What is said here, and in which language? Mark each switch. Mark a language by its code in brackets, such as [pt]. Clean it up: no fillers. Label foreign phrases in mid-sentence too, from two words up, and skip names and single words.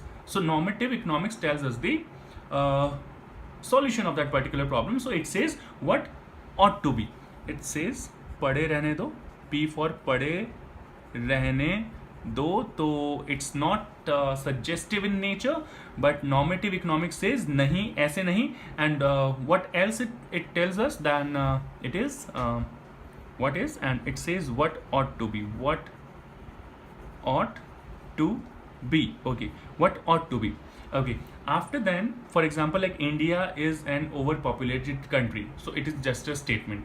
[en] So normative economics tells us the solution of that particular problem. So it says what ought to be. It says [hi] पड़े रहने दो, [en] P for [hi] पड़े रहने [en] though, so it's not suggestive in nature, but normative economics says [hi] नहीं, ऐसे नहीं. [en] And what else it tells us? Then it is what is, and it says what ought to be. What ought to be. Okay, what ought to be. Okay, after then, for example, like India is an overpopulated country, so it is just a statement.